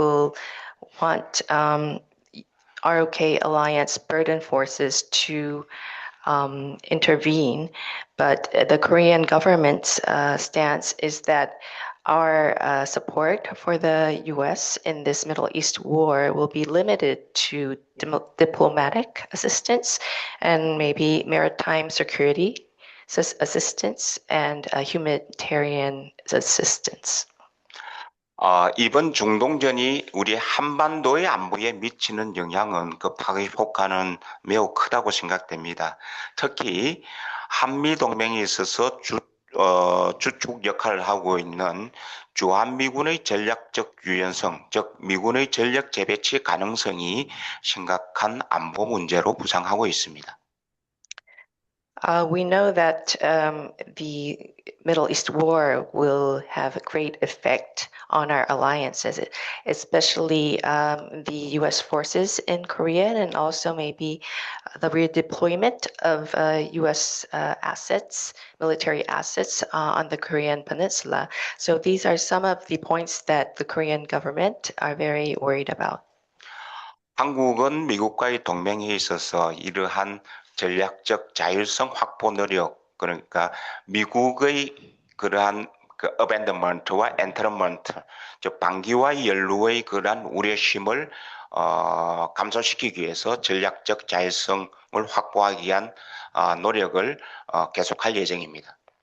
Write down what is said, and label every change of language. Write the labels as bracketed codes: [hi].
[en] will want ROK alliance burden forces to intervene, but the Korean government's stance is that our support for the U.S. in this Middle East war will be limited to diplomatic assistance and maybe maritime security assistance and humanitarian assistance. [ko] 이번 중동전이 우리 한반도의 안보에 미치는 영향은 그 파괴 효과는 매우 크다고 생각됩니다. 특히 한미 동맹에 있어서 주축 역할을 하고 있는 주한미군의 전략적 유연성, 즉 미군의 전력 재배치 가능성이 심각한 안보 문제로 부상하고 있습니다. [en] We know that the Middle East war will have a great effect on our alliances, especially the U.S. forces in Korea and also maybe the redeployment of U.S. assets, military assets on the Korean peninsula. So these are some of the points that the Korean government are very worried about. [ko] 한국은 미국과의 동맹에 있어서 이러한 전략적 자율성 확보 노력, 그러니까 미국의 그러한 abandonment와 entrapment, 즉 방기와 연루의 그러한 우려심을 감소시키기 위해서 전략적 자율성을 확보하기 위한 노력을 계속할 예정입니다.